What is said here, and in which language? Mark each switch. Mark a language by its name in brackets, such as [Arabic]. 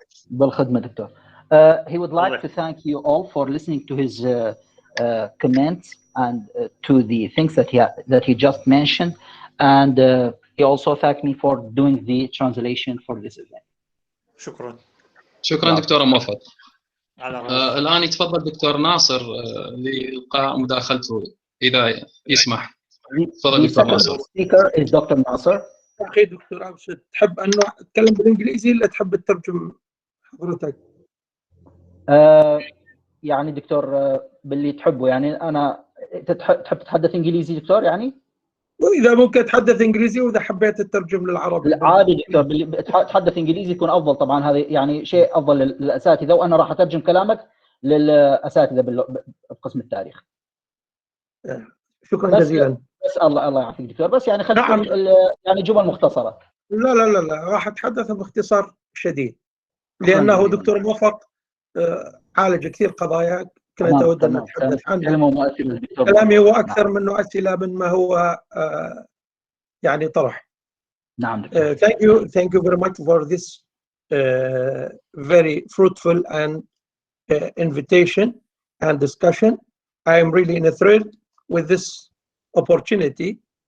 [Arabic] بالخدمة دكتور. [English] He would like to thank you all for listening to his comments and to the things that he just mentioned, and he also thanked me for doing the translation for this event. [Arabic] شكرا دكتور موفق. الآن يتفضل دكتور ناصر لإلقاء مداخلته إذا يسمح. تفضل دكتور ناصر. [English] Speaker is Dr. Nasser. [Arabic] أخي دكتور أوس، تحب أنه أتكلم بالإنجليزي ولا تحب الترجم حضرتك؟ يعني دكتور باللي تحبه، يعني أنا تحب تتحدث إنجليزي دكتور يعني؟ وإذا ممكن أتحدث إنجليزي، وإذا حبيت الترجم للعربي. عادي دكتور، باللي تحدث إنجليزي يكون أفضل طبعا، هذا يعني شيء أفضل للأساتذة، وأنا راح أترجم كلامك للأساتذة بقسم التاريخ. شكرا جزيلا. بس الله يعافيك دكتور، بس يعني خلينا يعني جمل مختصرة. لا راح أتحدث باختصار شديد، لأنه دكتور موفق عالج كثير قضايا كنت أود أن أتحدث عنها. كلامي هو أكثر منه أسئلة من ما هو يعني طرح. نعم دكتور. [English] Thank you very much for this very fruitful and invitation and discussion. I am really in a thrill with this opportunity.